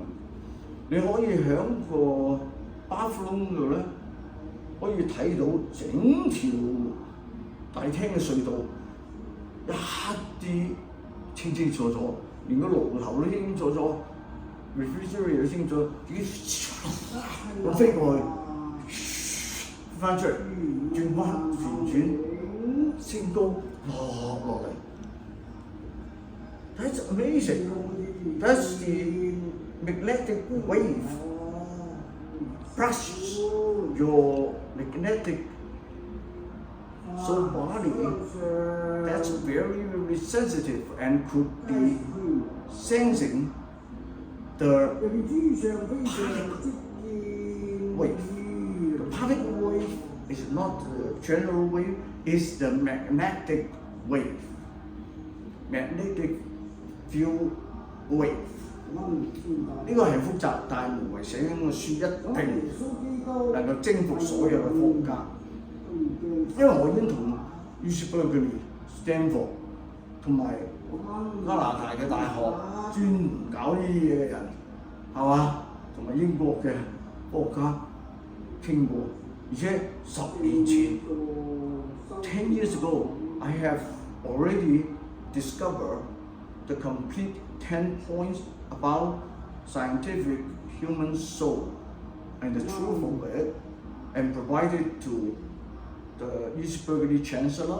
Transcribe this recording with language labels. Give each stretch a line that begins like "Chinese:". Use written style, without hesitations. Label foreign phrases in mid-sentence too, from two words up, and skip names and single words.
Cantonese: 你可以喺個巴夫窿度咧，可以睇到整條大廳嘅隧道，一啲清清楚楚，連個爐頭都清清楚楚 ，refrigerator 都清楚，自己咁飛過去，翻出嚟，轉彎旋轉，升高落嚟。
English: That's amazing. That's the magnetic wave brushes your magnetic soul body. That's very, very sensitive and could be sensing the particle wave. The particle wave is not the general wave, it's the magnetic wave. Magnetic field wave
Cantonese: 呢個係複雜，但係無為寫緊個書一定能夠征服所有嘅科學家，因為我已經同 Berkeley、Stanford 同埋加拿大嘅大學專門搞呢啲嘢嘅人，係嘛，同埋英國嘅科學家傾過，而且10年前
English: 10 years ago I have already discovered the complete 10 points about scientific human soul and the truth of it, and provided to the East Berkeley Chancellor.